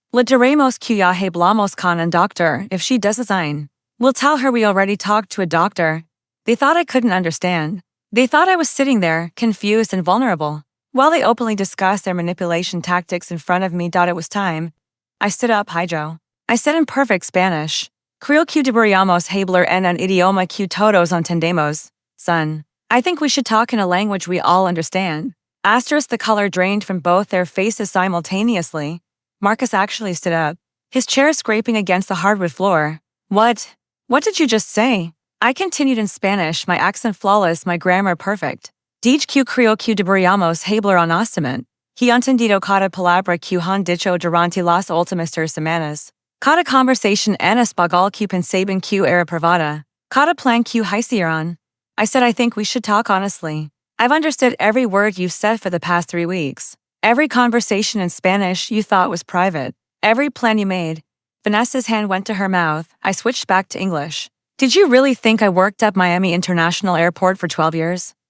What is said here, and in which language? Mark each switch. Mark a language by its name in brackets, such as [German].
[Spanish] Le diremos que ya hablamos con un doctor [English] if she doesn't sign. We'll tell her we already talked to a doctor. They thought I couldn't understand. They thought I was sitting there, confused and vulnerable. While they openly discussed their manipulation tactics in front of me. It was time. I stood up, Joe. I said in perfect Spanish, [Spanish] Creo que deberíamos hablar en un idioma que todos entendemos, [English] son. I think we should talk in a language we all understand. Asterisk, the color drained from both their faces simultaneously. Marcus actually stood up, his chair scraping against the hardwood floor. What? What did you just say? I continued in Spanish, my accent flawless, my grammar perfect. [Spanish] Dicho que creo que deberíamos hablar honestamente. He entendido cada palabra que han dicho durante las últimas 3 semanas. Cada conversation en español que pensaban que era privada. Cada plan que hicieron. [English] I said I think we should talk honestly. I've understood every word you've said for the past 3 weeks. Every conversation in Spanish you thought was private. Every plan you made. Vanessa's hand went to her mouth. I switched back to English. Did you really think I worked at Miami International Airport for 12 years?